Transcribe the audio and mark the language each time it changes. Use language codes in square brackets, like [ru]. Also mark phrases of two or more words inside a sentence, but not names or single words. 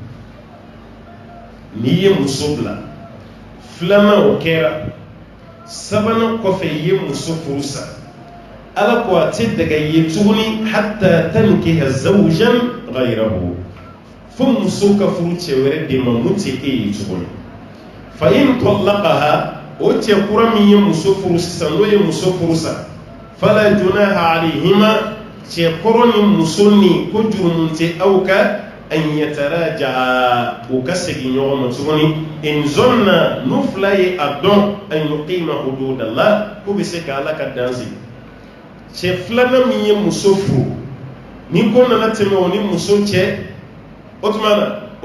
[bm] n'i ye muso bila filanan o kɛra sabanan kɔfɛ i ye muso furu sa Ala ko a tɛ daga ye tuguni [ar] حتى تنكح زوجا غيره [bm] fo muso ka furu cɛ wɛrɛ de ma mun tɛ e ye tuguni [ar] فإن طلقها [bm] o cɛ kura min ye muso furu sisan n'o ye muso furu sa [ar] فلا جناح عليهما [bm] cɛ kɔrɔ ni muso ni ko jurumun tɛ aw ka [ar] أن يتراجعا [bm] u ka segin ɲɔgɔn ma tuguni [ar] إن ظنا [bm] n'u fila ye a dɔn [ar] أن يقيما حدود الله [bm] k'u bɛ se ka Ala ka dan sigi cɛ filanan min ye muso furu ni ko nana tɛmɛ o ni muso cɛ o tuma na o